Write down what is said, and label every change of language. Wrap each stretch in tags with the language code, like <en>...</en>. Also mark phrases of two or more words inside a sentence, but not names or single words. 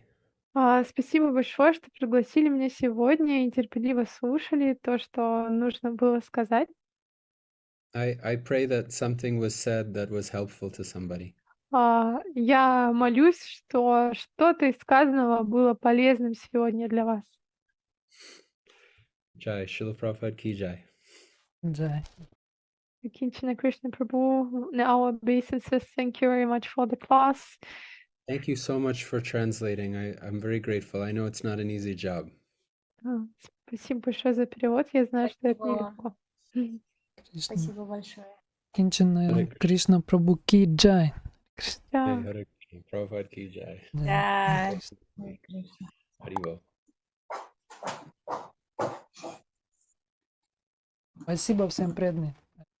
<ru>Спасибо большое, что пригласили меня сегодня и терпеливо слушали то, что нужно было сказать.</ru> <en>I pray that something was said that was helpful to somebody.</en> <ru>Я молюсь, что что-то из сказанного было полезным сегодня для вас.</ru> <hi>जय, श्रील प्रभुपाद की जय. Jai.</hi> <ru>Акинчана, Кришна Prabhu,</ru> <en>on our obeisances, thank you very much for the class. Thank you so much for translating. I'm very grateful. I know it's not an easy job.</en> <ru>Спасибо большое за перевод. Я знаю, что это Спасибо. нелегко. Кришна. Спасибо большое.</ru> <hi>अकिञ्चन, कृष्ण प्रभु की जय. हे, हरे कृष्ण, प्रभुपाद की जय.</hi> <ru>Да. Krishna, Кришна.</ru> <hi>Haribol.</hi> <ru>Спасибо всем преданным.</ru>